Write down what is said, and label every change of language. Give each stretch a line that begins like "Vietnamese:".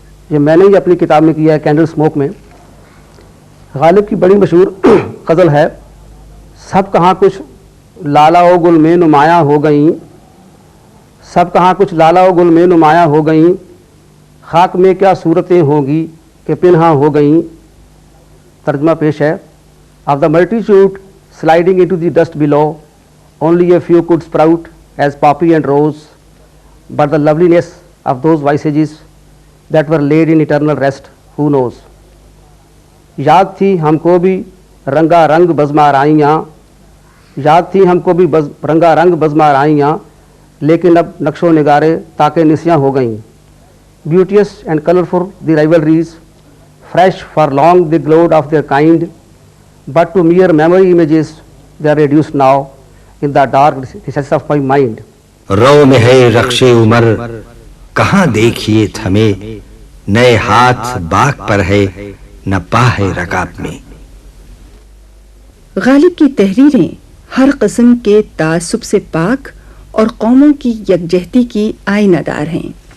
Urdu: یہ میں نے ہی اپنی کتاب میں کیا ہے، کینڈل اسموک میں. غالب کی بڑی مشہور غزل ہے، سب کہاں کچھ لالا و گل میں نمایاں ہو گئیں، سب کہاں کچھ لالا و گل میں نمایاں ہو گئیں، خاک میں کیا صورتیں ہوں گی کہ پنہاں ہو گئیں. ترجمہ پیش ہے.
English: Of the multitude sliding into the dust below, only a few could sprout as poppy and rose, but the loveliness of those visages that were laid in eternal rest, who knows.
Urdu: یاد تھی ہم کو بھی رنگا رنگ بزمارائیاں، یاد تھی ہم کو بھی رنگا رنگ بزمارائیاں، لیکن اب نقش و نگارے تاکہ نسیاں ہو گئیں.
English: Beauteous and colourful the rivalries, fresh for long they glowed of their kind, but to mere memory images they are reduced now in the dark recesses of my mind.
Urdu: رو میں ہے رخش عمر کہاں دیکھیے تھمے، نئے ہاتھ باغ پر ہے نہ پا ہے رکاب میں. غالب کی تحریریں ہر قسم کے تعصب سے پاک اور قوموں کی یکجہتی کی آئینہ دار ہیں.